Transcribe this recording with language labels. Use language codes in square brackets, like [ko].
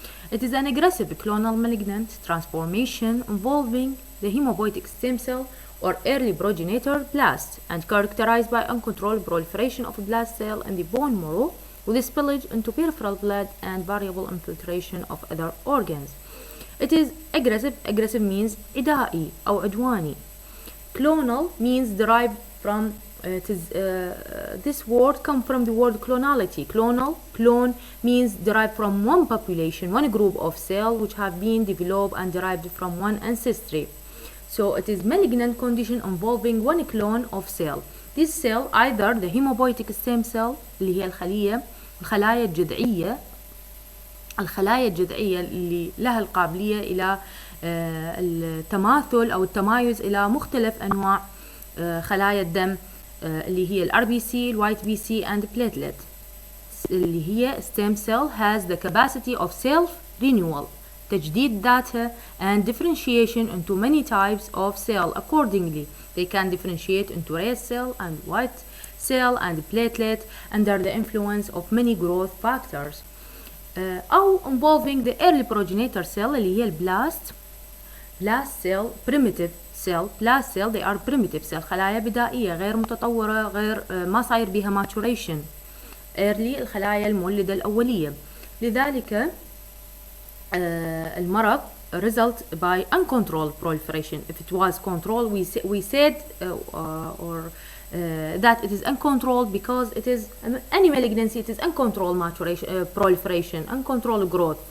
[en] It is an aggressive clonal malignant transformation involving the hematopoietic stem cell or early progenitor blast and characterized by uncontrolled proliferation of blast cell in the bone marrow with spillage into peripheral blood and variable infiltration of other organs. It is aggressive. Aggressive means [ar] إدائي أو عدواني. [en] Clonal means derived from this word come from the word clonality. Clone means derived from one population, one group of cell which have been developed and derived from one ancestry. So it is malignant condition involving one clone of cell. This cell either the hematopoietic stem cell [ar] اللي هي الخلايا الجذعية اللي لها القابلية إلى التماثل أو التمايز إلى مختلف أنواع خلايا الدم اللي هي [en] RBC, white BC and platelet. [ar] اللي هي [en] stem cell has the capacity of self-renewal, [ar] تجديد [en] data and differentiation into many types of cell. Accordingly, they can differentiate into red cell and white cell and platelet under the influence of many growth factors. [ar] أو [en] involving the early progenitor cell [ar] اللي هي البلاست [en] cell, primitive cell. blast cell they are primitive cell, [ar] خلايا بدائية غير متطورة، غير ما صاير بها maturation. early الخلايا المولدة الأولية. لذلك المرض [en] result by uncontrolled proliferation. If it was controlled, we said that it is uncontrolled because it is any malignancy. It is uncontrolled maturation, proliferation, uncontrolled growth.